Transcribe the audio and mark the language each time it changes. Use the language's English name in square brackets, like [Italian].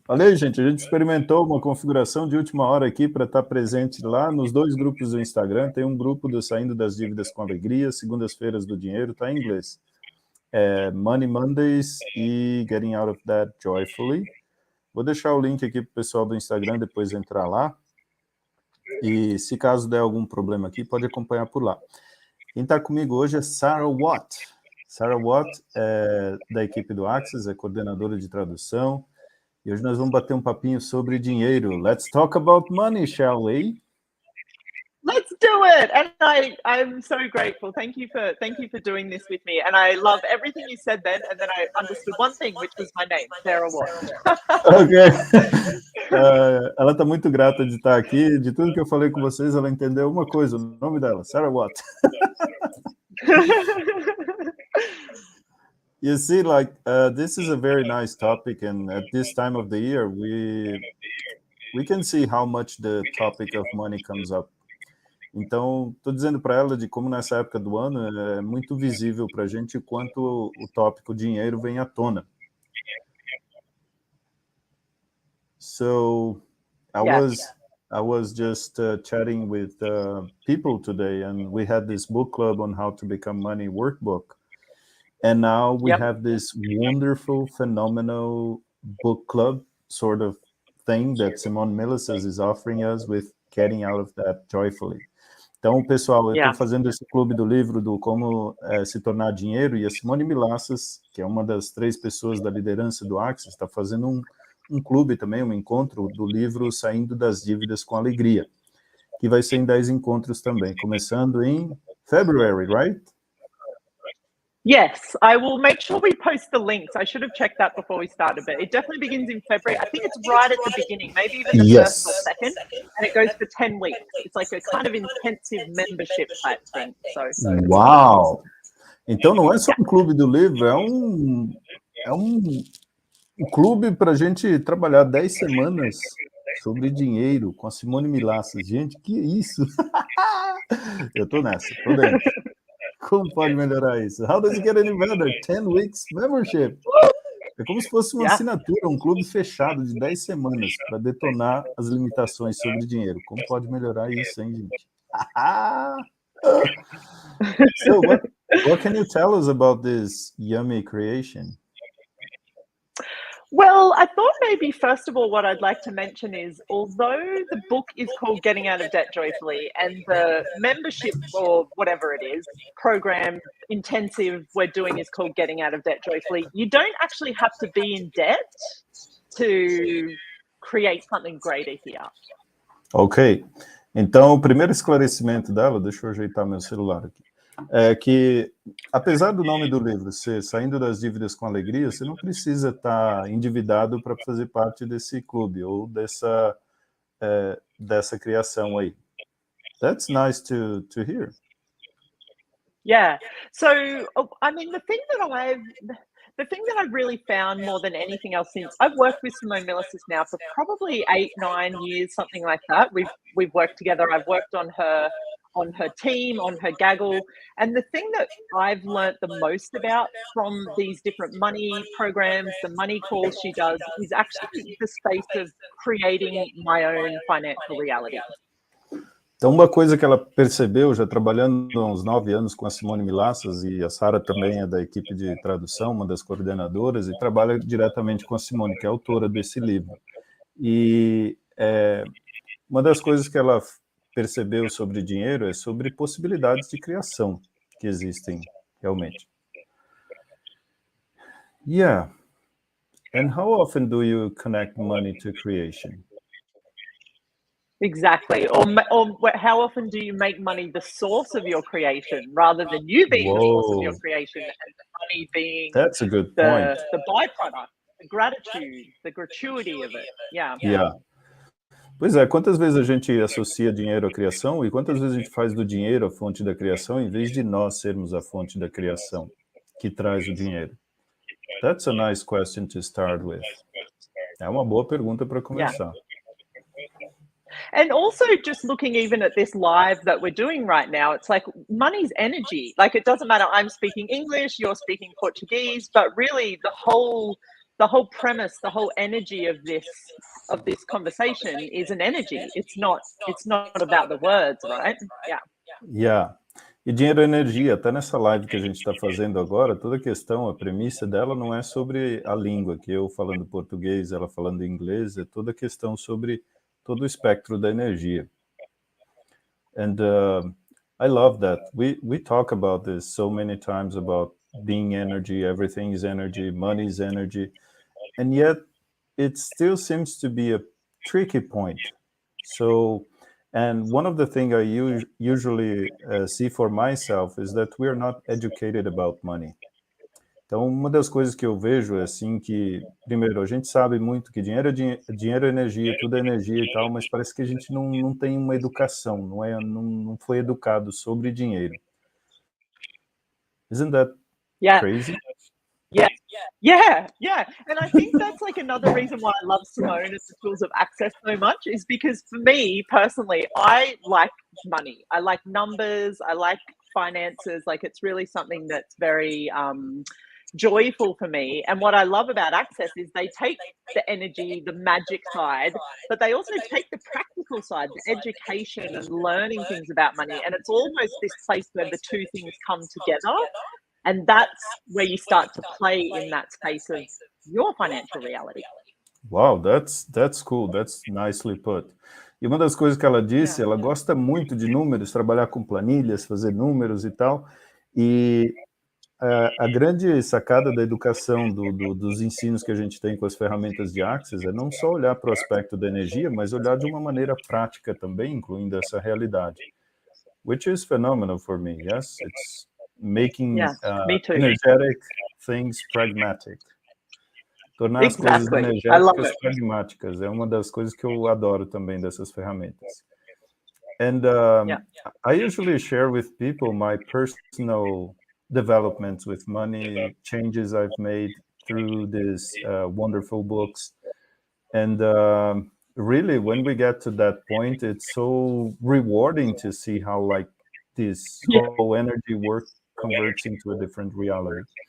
[Portuguese] Olha aí, gente, a gente experimentou uma configuração de última hora aqui para estar presente lá nos dois grupos do Instagram. Tem um grupo do Saindo das Dívidas com Alegria, Segundas-feiras do Dinheiro, tá em inglês. [English] Money Mondays e Getting Out of That Joyfully. [Portuguese] Vou deixar o link aqui para o pessoal do Instagram depois entrar lá. E se caso der algum problema aqui, pode acompanhar por lá. Quem está comigo hoje é Sarah Watt. Sarah Watt é da equipe do Access, é coordenadora de tradução. E hoje nós vamos bater um papinho sobre dinheiro. [English] Let's talk about money, shall we? Let's do it! And I'm so grateful. Thank you for doing this with me. And I love everything you said then. And then I understood one thing, which was my name, Sarah Watt. Ok. [Portuguese] Ela está muito grata de estar aqui. De tudo que eu falei com vocês, ela entendeu uma coisa, o nome dela, Sarah Watt. [English] You see, like, this is a very nice topic, and at this time of the year, we can see how much the topic of money comes up. [Portuguese] Então, estou dizendo para ela de como nessa época do ano é muito visível para a gente quanto o tópico dinheiro vem à tona. [English] So, I was just chatting with people today, and we had this book club on how to become money workbook. And now we have this wonderful, phenomenal book club sort of thing that Simone Milasas is offering us with Getting Out of That Joyfully. [Portuguese] Então, pessoal, eu estou fazendo esse clube do livro do Como se Tornar Dinheiro, e a Simone Milasas, que é uma das 3 pessoas da liderança do Access, está fazendo um clube também, um encontro do livro Saindo das Dívidas com Alegria, que vai ser em 10 encontros também, começando em [English] February, right? Yes, I will make sure we post the links. I should have checked that before we started, but it definitely begins in February. I think it's right at the beginning, maybe even the first or second, and it goes for 10 weeks. It's like a kind of intensive membership type thing. So Uau! [Portuguese] Então não é só um clube do livro, é um clube para a gente trabalhar 10 semanas sobre dinheiro com a Simone Milasas. Gente, que isso? Eu tô nessa, tô dentro. Como pode melhorar isso? [English] How does it get any better? 10 weeks membership. [Portuguese] É como se fosse uma assinatura, um clube fechado de 10 semanas para detonar as limitações sobre dinheiro. Como pode melhorar isso, hein, gente? [English] So, what can you tell us about this yummy creation? Well, I thought maybe first of all, what I'd like to mention is, although the book is called Getting Out of Debt Joyfully, and the membership or whatever it is, program intensive we're doing is called Getting Out of Debt Joyfully, you don't actually have to be in debt to create something greater here. [Portuguese] Ok. Então, o primeiro esclarecimento dela, deixa eu ajeitar meu celular aqui. é que, apesar do nome do livro ser Saindo das Dívidas com Alegria, você não precisa estar endividado para fazer parte desse clube ou dessa criação aí. [English] That's nice to hear. Yeah. So, I mean, the thing that I've really found more than anything else, since I've worked with Simone Milasas now for probably 8-9 years, something like that. We've worked together. I've worked on her team, on her gaggle. And the thing that I've learnt the most about from these different money programs, the money calls she does, is actually the space of creating my own financial reality. [Portuguese] Então, uma coisa que ela percebeu, já trabalhando há uns 9 anos com a Simone Milasas, e a Sara também é da equipe de tradução, uma das coordenadoras, e trabalha diretamente com a Simone, que é autora desse livro. E uma das coisas que ela percebeu sobre dinheiro é sobre possibilidades de criação que existem realmente. [English] Yeah. And how often do you connect money to creation? Exactly. Or how often do you make money the source of your creation rather than you being the source of your creation and the money being That's a good point. the byproduct, the gratitude, the gratuity of it. Yeah. Yeah. [Portuguese] Pois é, quantas vezes a gente associa dinheiro à criação e quantas vezes a gente faz do dinheiro a fonte da criação em vez de nós sermos a fonte da criação que traz o dinheiro? [English] That's a nice question to start with. [Portuguese] É uma boa pergunta para começar. [English] Yeah. And also just looking even at this live that we're doing right now, it's like money's energy. Like it doesn't matter, I'm speaking English, you're speaking Portuguese, but really the whole premise, the whole energy of this conversation is an energy. It's not about the words, right? Yeah. Yeah. [Portuguese] E dinheiro é energia, até nessa live que a gente está fazendo agora, toda a questão, a premissa dela não é sobre a língua, que eu falando português, ela falando inglês, é toda a questão sobre todo o espectro da energia. [English] And I love that. We talk about this so many times about being energy, everything is energy, money is energy, and yet it still seems to be a tricky point. So, and one of the things I usually see for myself is that we are not educated about money. [Portuguese] Então, uma das coisas que eu vejo é assim que, primeiro, a gente sabe muito que dinheiro é energia, tudo é energia e tal, mas parece que a gente não tem uma educação, não foi educado sobre dinheiro. [English] Isn't that crazy? Yeah. And I think that's like another reason why I love Simone and the tools of access so much, is because for me personally, I like money. I like numbers. I like finances. Like it's really something that's very joyful for me. And what I love about Access is they take the energy, the magic side, but they also take the practical side, the education and learning things about money. And it's almost this place where the two things come together. And that's where you start to play in that space of your financial reality. Wow, that's cool. That's nicely put. [Portuguese] E uma das coisas que ela disse, ela gosta muito de números, trabalhar com planilhas, fazer números e tal. E a grande sacada da educação, dos ensinos que a gente tem com as ferramentas de Access é não só olhar para o aspecto da energia, mas olhar de uma maneira prática também, incluindo essa realidade. [English] Which is phenomenal for me, yes? It's making energetic things pragmatic. [Portuguese] Tornar as coisas energéticas pragmáticas é uma das coisas que eu adoro também dessas ferramentas. [English] And I usually share with people my personal developments with money, changes I've made through these wonderful books. And really, when we get to that point, it's so rewarding to see how like this whole energy work converts into a different reality.